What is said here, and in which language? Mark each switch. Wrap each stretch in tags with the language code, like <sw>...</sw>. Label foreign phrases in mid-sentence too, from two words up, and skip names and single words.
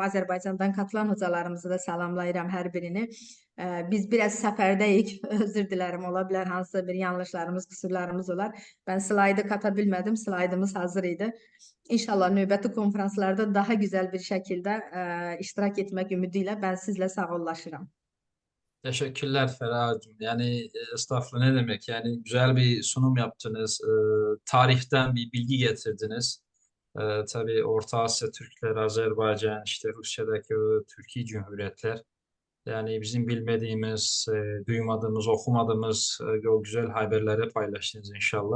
<az>Azərbaycandan qatılan hocalarımızı da salamlayıram hər birini. Biz biraz səfərdəyik, özür dilərəm, ola bilər hansısa bir yanlışlarımız, kusurlarımız olar. Ben slaydı kata bilmədim, slaydımız hazır idi. İnşallah növbəti konferanslarda daha güzel bir şəkildə iştirak etmək ümidi ilə ben sizlə sağollaşıram.</az> <tr>Teşekkürler Ferah'cığım. Yani estağfurullah ne demek? Yani güzel bir sunum yaptınız. Tarihten bir bilgi getirdiniz. Tabii Orta Asya Türkleri, Azerbaycan, işte Rusya'daki o Türkiye Cumhuriyetler. Yani bizim bilmediğimiz, duymadığımız, okumadığımız o güzel haberleri paylaştınız inşallah.</tr>